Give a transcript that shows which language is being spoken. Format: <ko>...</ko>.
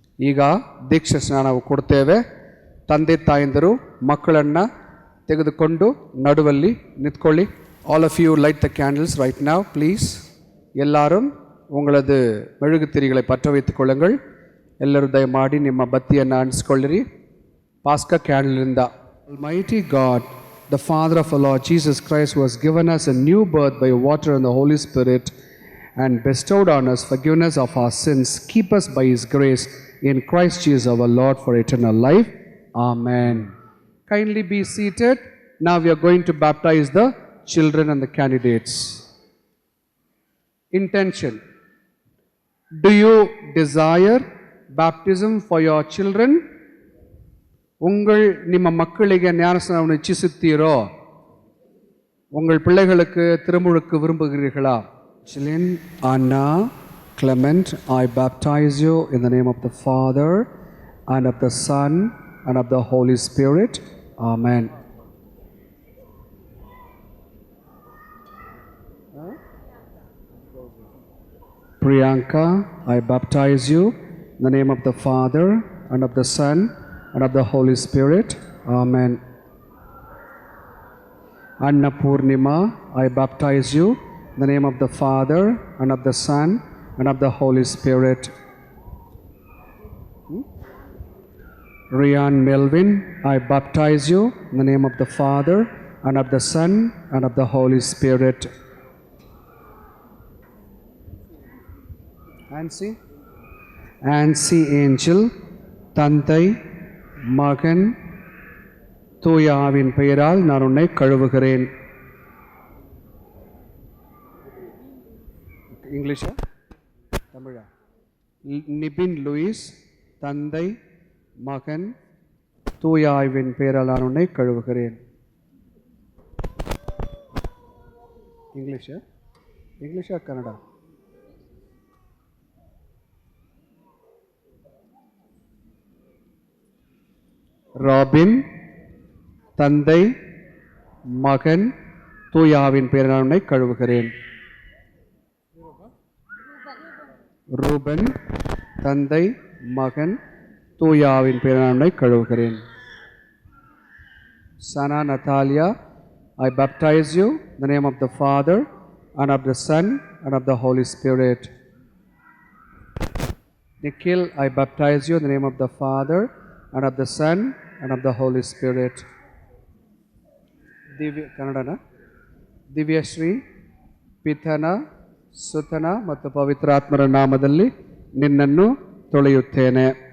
<kn>ಈಗ ದೀಕ್ಷಾ ಸ್ನಾನ ಕೊಡ್ತೇವೆ. ತಂದೆ ತಾಯಂದಿರು ಮಕ್ಕಳನ್ನು ತೆಗೆದುಕೊಂಡು ನಡುವಲ್ಲಿ ನಿಂತ್ಕೊಳ್ಳಿ.</kn> <en>All of you light the candles right now please.</en> <ta>எல்லாரும் உங்களது மெழுகுத்திரிகளை பற்ற வைத்துக் கொள்ளுங்கள்.</ta> <kn>ಎಲ್ಲರೂ ದಯಮಾಡಿ ನಿಮ್ಮ ಬತ್ತಿಯನ್ನು ಅಂಟಿಸಿಕೊಳ್ಳಿರಿ. ಪಾಸ್ಕಾ ಕ್ಯಾಂಡಲ್ ಇಂದ.</kn> <en>Almighty God, the Father of our Lord Jesus Christ, who has given us a new birth by water and the Holy Spirit, and bestowed on us forgiveness of our sins, keep us by His grace in Christ Jesus our Lord for eternal life. Amen. Kindly be seated. Now we are going to baptize the children and the candidates. Intention. Do you desire baptism for your children?</en> <kn>ನಿಮ್ಮ ಮಕ್ಕಳಿಗೆ ಜ್ಞಾನಸ್ನಾನವನ್ನು ಇಚ್ಛಿಸುತ್ತೀರೋ?</kn> <ta>உங்கள் பிள்ளைகளுக்கு திருமுழுக்கு விரும்புகிறீர்களா?</ta> <en>Children, Anna, Clement, I baptize you in the name of the Father and of the Son and of the Holy Spirit. Amen. Priyanka, I baptize you in the name of the Father and of the Son and of the Holy Spirit. Amen. Anna Purnima, I baptize you in the name of the Father and of the Son and of the Holy Spirit. Rian Melvin, I baptize you in the name of the Father and of the Son and of the Holy Spirit.</en> <ta>Nancy Angel, தந்தை மகன் தூய ஆவியின் பெயரால் நான் உன்னை கழுவுகிறேன். இங்கிலீஷா தமிழா? Nibin Lewis, தந்தை மகன் தூய ஆவியின் பெயரால் நான் உன்னை கழுவுகிறேன். இங்கிலீஷா கன்னடா? ராபின், தந்தை மகன் தூய ஆவியின் பெயரால் நான் உன்னை கழுவுகிறேன். ரூபன், தந்தை மகன் தூய ஆவியின் பெயரால் நான் உன்னை கழுவுகிறேன்.</ta> <en>Sana Natalia, I baptize you in the name of the Father and of the Son and of the Holy Spirit. Nikhil, I baptize you in the name of the Father and of the Son and of the Holy Spirit.</en> <kn>Kannada, Divyashri, ಪಿತನ ಸುತನ ಮತ್ತು ಪವಿತ್ರಾತ್ಮರ ನಾಮದಲ್ಲಿ ನಿನ್ನನ್ನು ತೊಳೆಯುತ್ತೇನೆ.</kn>